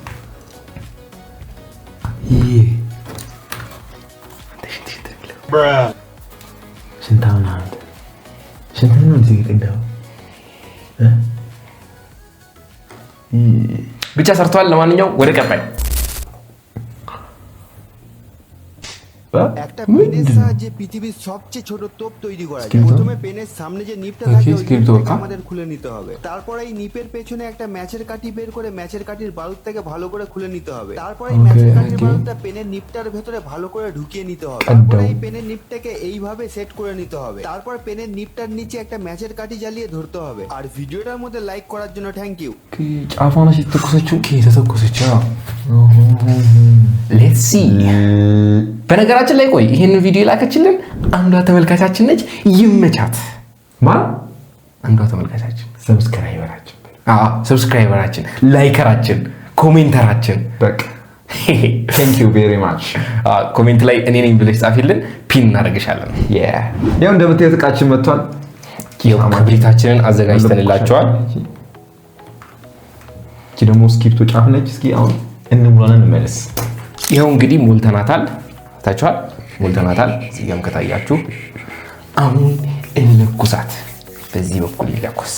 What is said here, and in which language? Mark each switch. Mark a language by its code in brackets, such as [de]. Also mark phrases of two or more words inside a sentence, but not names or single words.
[am] ይሄ ሽንታውና ሽንታው ነው እዚህ እንደው ብቻ ሰርቷል። ለማንኛውም ወደ ቀጣይ [bn] একটা পেনের সাহায্যে পৃথিবীর সবচেয়ে ছোট তোপ তৈরি করা যায়। প্রথমে পেনের সামনে যে নিপটা থাকে ওই নিপটাকে আমাদের খুলে নিতে হবে। তারপর এই নিপের পেছনে একটা ম্যাচের কাঠি বের করে ম্যাচের কাঠির বারুদ থেকে ভালো করে খুলে নিতে হবে। তারপর এই ম্যাচের কাঠির বারুদটা পেনের নিপটার ভেতরে ভালো করে ঢুকিয়ে নিতে হবে। তারপর এই পেনের নিপটাকে এইভাবে সেট করে নিতে হবে। তারপর পেনের নিপটার নিচে একটা ম্যাচের কাঠি জ্বালিয়ে ধরতে হবে। আর ভিডিওটার মধ্যে লাইক করার জন্য [en] thank you. [am] কি ጫፋና ሲተኮሰችው ከተተኮሰችው [en] let's see [am] በነገራችን ላይ ቆይ ይሄን ቪዲዮ የላከችልን አንዷ ተመልካቻችን ነች። ይመቻት። ማን? አንዷ ተመልካቻችን ሰብስክራይበራችን፣ ላይከራችን፣ ኮሜንተራችን በቃ [en] thank you very much። [am] ኮሜንት ላይ እኔ ነኝ ብለሽ ጻፊልን፣ ፒን እናደርግሻለን። ያው እንደምታዩት እቃችን መጥቷል። ክብሪታችንን አዘጋጅተንላችኋል። እቺ ደግሞ ስክሪፕቶ ጫፍ ነች። እስኪ አሁን እንሙላለን እንመለስ። ይሄው እንግዲህ ሞልተናታል። ታቻል ሞልተናታል። እዚህ ጋርም ከታያችሁ አሁን እንለኩሳት። በዚህ በኩል ይለኩስ